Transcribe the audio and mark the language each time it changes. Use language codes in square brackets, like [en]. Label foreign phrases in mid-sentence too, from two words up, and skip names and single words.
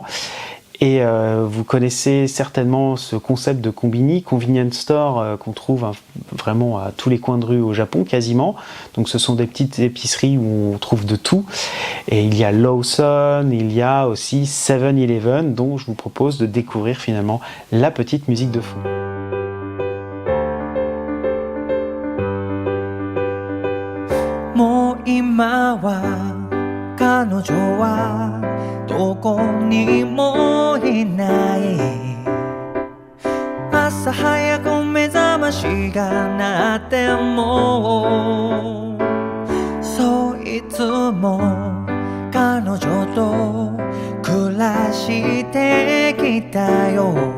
[fr] Et vous connaissez certainement ce concept de combini, [en] convenience store [fr] qu'on trouve vraiment à tous les coins de rue au Japon quasiment. Donc ce sont des petites épiceries où on trouve de tout. Et il y a Lawson, il y a aussi 7-Eleven dont je vous propose de découvrir finalement la petite musique de fond. [ja] もう今は彼女はどこにもいない朝早く目覚ましが鳴ってもそういつも彼女と暮らしてきたよ